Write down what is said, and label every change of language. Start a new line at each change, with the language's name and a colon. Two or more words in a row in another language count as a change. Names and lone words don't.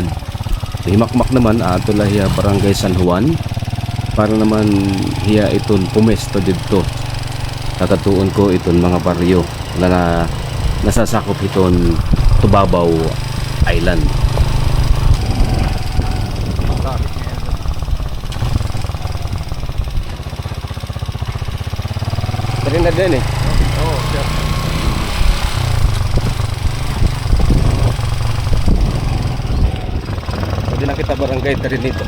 Waray: Himakmak naman ato lahiya barangay San Juan para naman hiya iton pumesto dito. Kakatuon ko iton mga baryo na nasasakop iton Tubabaw Island.
Filipino: Trinidad din eh. Oo, sir.
Waray: Pwede na kita barangay Trinidad.